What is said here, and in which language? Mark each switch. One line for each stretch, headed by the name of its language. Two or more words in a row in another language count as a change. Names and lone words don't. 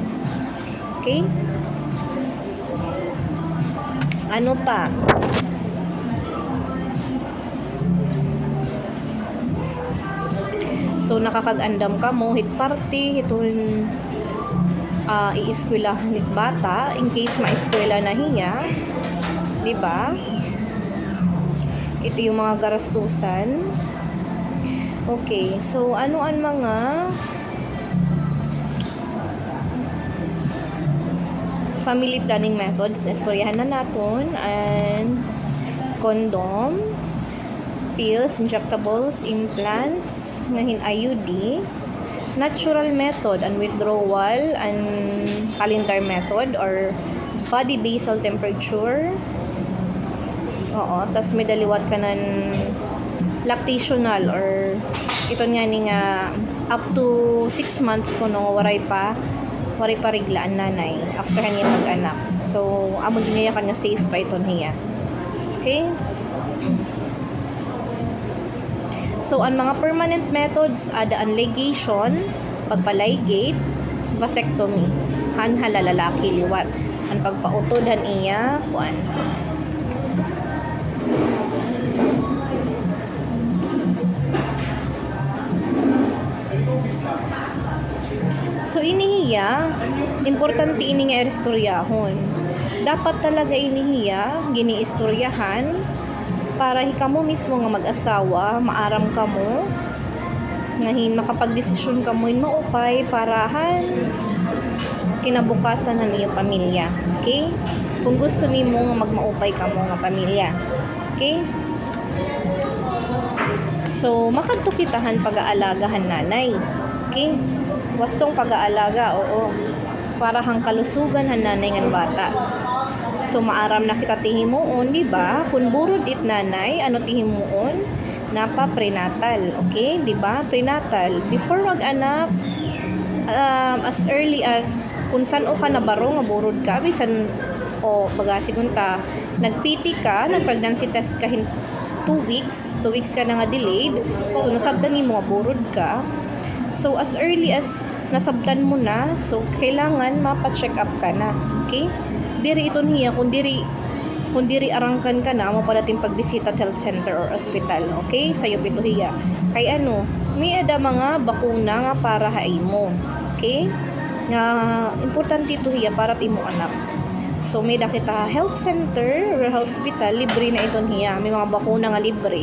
Waray: Okay, ano pa, so nakakag-andam ka mo hit party hitun i-eskwela hit bata in case ma-eskwela na hiya, di ba?
Filipino: Ito yung mga garastusan.
Waray: Okay, so ano ang mga
English: family planning methods
Waray: na istoryahan na naton,
English: and condom, pills, injectables, implants, ngahin IUD, natural method and withdrawal, and calendar method or body basal temperature.
Waray: Oo, tas may daliwat ka ng lactational or ito nga ni nga
English: up to 6 months
Waray: kuno waray pa riglaan nanay after niya mag-anak. So amo niya kanya safe pa ito niya. Okay, so ang mga
English: permanent methods
Waray: ada ang ligation, pagpaligate, vasectomy, hanhala lalaki liwat, ang pagpautodhan iya kuan. So inihiya, importante ini nga istoryahon. Dapat talaga inihiya giniistoryahan para hikamo mismo nga mag-asawa, maaram kamo, ngahin makapagdesisyon kamo in maupay parahan
Filipino: kinabukasan ng iyong pamilya.
Waray: Okay? Kung gusto nimo nga magmaupay kamo nga pamilya. Okay? So makadto kitahan pag-aalagahan nanay.
Filipino: Okay? Wastong pag-aalaga, oo.
Waray: Para hang kalusugan han nanay ngan bata. So maaram na kita tihimuon, di ba? Kung burod it nanay, ano tihimuon? Napa prenatal, okay? Di ba? Prenatal. Before mag-anak,
English: as early as
Waray: kung saan o ka nabaro nga burod ka, bisan o bagasigon ta, nag-PT ka, nag-
English: pregnancy test
Waray: ka
English: 2 weeks
Waray: ka na nga delayed. So nasabdan mo nga burod ka. So
English: as early as
Waray: nasabtan mo na, so kailangan mapa-check up ka na. Okay? Diri ito niya kung diri arangkan ka na mo padating pagbisita at
English: health center
Waray: or hospital. Okay? Sayo ito hiya. Kay may ada mga bakuna nga para haimo. Okay? Nga importante ito hiya para timo anak. So may kita
English: health center
Waray: or hospital, libre na ito hiya. May mga bakuna nga libre.